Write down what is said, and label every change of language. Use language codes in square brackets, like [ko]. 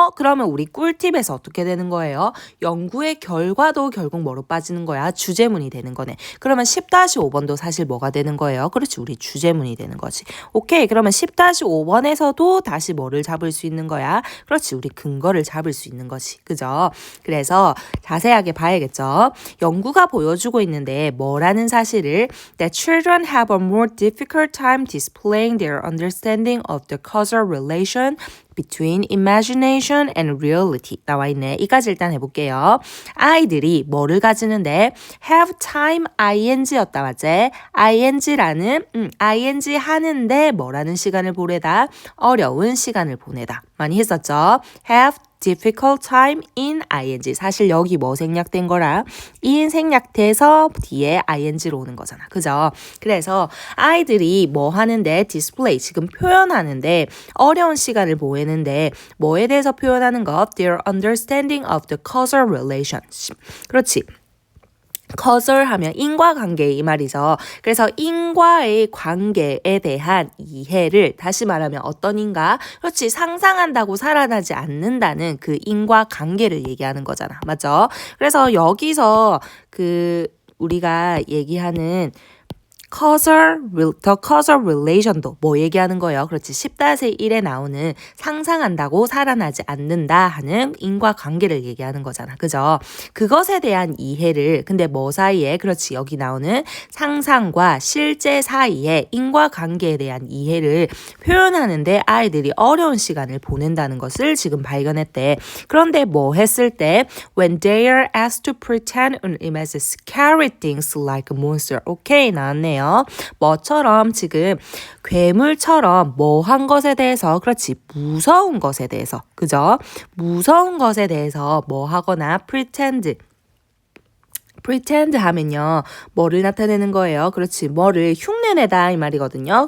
[ko] 그러면 우리 꿀팁에서 어떻게 되는 거예요? 연구의 결과도 결국 뭐로 빠지는 거야? 주제문이 되는 거네. 그러면 10-5번도 사실 뭐가 되는 거예요? 그렇지, 우리 주제문이 되는 거지. 오케이, 그러면 10-5번에서도 다시 뭐를 잡을 수 있는 거야? 그렇지, 우리 근거를 잡을 수 있는 거지. 그죠? 그래서 자세하게 봐야겠죠? 연구가 보여주고 있는데 뭐라는 사실을 [en] that children have a more difficult time displaying their understanding of the causal relation between imagination and reality [ko] 나와 있네. 이까지 일단 해볼게요. 아이들이 뭐를 가지는데 [en] have time ing [ko] 였다 맞지? ing라는 ing 하는데 뭐라는 시간을 보내다? 어려운 시간을 보내다. 많이 했었죠? [en] have difficult time in ing. [ko] 사실 여기 뭐 생략된 거라? in 생략돼서 뒤에 ing로 오는 거잖아. 그죠? 그래서 아이들이 뭐 하는데 display 지금 표현하는데 어려운 시간을 보내는데 뭐에 대해서 표현하는 것? [en] Their understanding of the causal relation. [ko] 그렇지. causal 하면 인과관계 이 말이죠. 그래서 인과의 관계에 대한 이해를 다시 말하면 어떤 인과? 그렇지. 상상한다고 살아나지 않는다는 그 인과관계를 얘기하는 거잖아. 맞죠? 그래서 여기서 우리가 얘기하는 [en] the causal relation [ko] 도 뭐 얘기하는 거예요? 그렇지. 10-1에 나오는 상상한다고 살아나지 않는다 하는 인과관계를 얘기하는 거잖아. 그죠? 그것에 대한 이해를 근데 뭐 사이에? 그렇지. 여기 나오는 상상과 실제 사이에 인과관계에 대한 이해를 표현하는데 아이들이 어려운 시간을 보낸다는 것을 지금 발견했대. 그런데 뭐 했을 때 [en] when they are asked to pretend and imagine scary things like a monster. [ko] 오케이, 나왔네요. 뭐처럼 지금 괴물처럼 뭐 한 것에 대해서 그렇지 무서운 것에 대해서 그죠? 무서운 것에 대해서 뭐 하거나 pretend 하면요. 뭐를 나타내는 거예요? 그렇지. 뭐를 흉내내다 이 말이거든요.